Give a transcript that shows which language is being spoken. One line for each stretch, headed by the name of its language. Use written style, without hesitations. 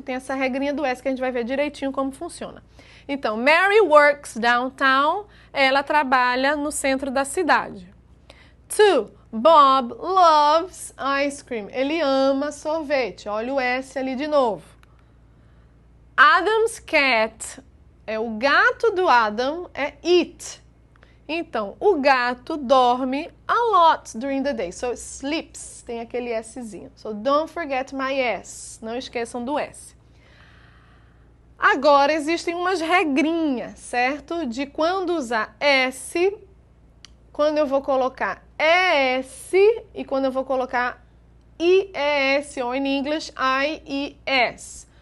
Portuguese: Tem essa regrinha do S que a gente vai ver direitinho como funciona. Então,
English: Mary works downtown,
Portuguese: ela trabalha no centro da cidade.
English: 2. Bob loves ice cream.
Portuguese: Ele ama sorvete. Olha o S ali de novo.
English: Adam's cat,
Portuguese: o gato do Adam é it. Então, o gato dorme
English: a lot during the day. So, sleeps,
Portuguese: tem aquele Szinho.
English: So, don't forget my S.
Portuguese: Não esqueçam do S. Agora, existem umas regrinhas, certo? De quando usar S, quando eu vou colocar ES e quando eu vou colocar IES, ou em inglês, IES.